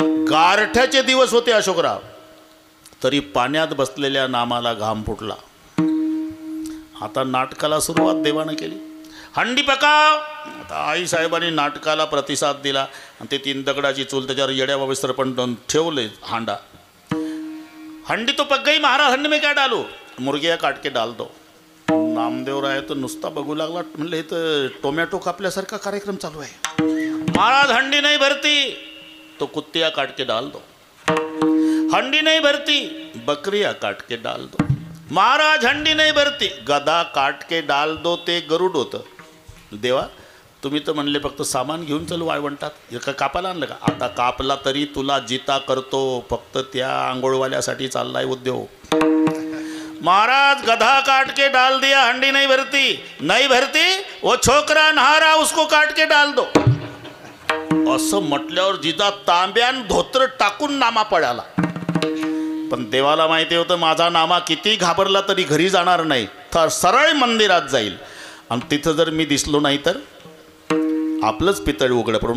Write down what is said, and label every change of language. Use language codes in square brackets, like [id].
[mr] गारठ्याचे दिवस होते अशोकराव, तरी पाण्यात बसलेल्या नामाला घाम फुटला. आता नाटकाला सुरुवात देवानं केली. [hi] हंडी पकाव. [mr] आता आईसाहेबांनी नाटकाला प्रतिसाद दिला आणि ते 3 दगडाची चूल त्याच्यावर येड्या बाबा पण ठेवले हांडा. [hi] हंडी तो पक गई महाराज, हंडी में क्या डालू, मुर्गिया काट के डाल दो. [mr] नामदेवराय तर नुसता बघू लागला, म्हणले हे तर टोमॅटो कापल्यासारखा कार्यक्रम चालू आहे. [hi] महाराज हंडी नहीं भरती तो कुत्तिया काट के डाल दो, हंडी नहीं भरती बकरिया काट के डाल दो. महाराज हंडी नहीं भरती गदा काट के डाल दो. [mr] ते गरुड होतं. देवा तुम्ही तर म्हणले फक्त सामान घेऊन चल वाळवंटात, हे का कापायला आणलं का, आता कापला तरी तुला जिता करतो, फक्त त्या आंघोळवाल्यासाठी चाललाय उद्योग. [hi] महाराज गधा काट के डाल दिया, हंडी नहीं भरती वो छोकरा नहा रहा उसको काट के डाल दो. [mr] असं म्हटल्यावर जिजा तांब्यान धोत्र टाकून नामा पळाला. पण देवाला माहिती होतं माझा नामा किती घाबरला तरी घरी जाणार नाही, तर सरळ मंदिरात जाईल आणि तिथं जर मी दिसलो नाही तर आपलंच पितळ उघड पडून.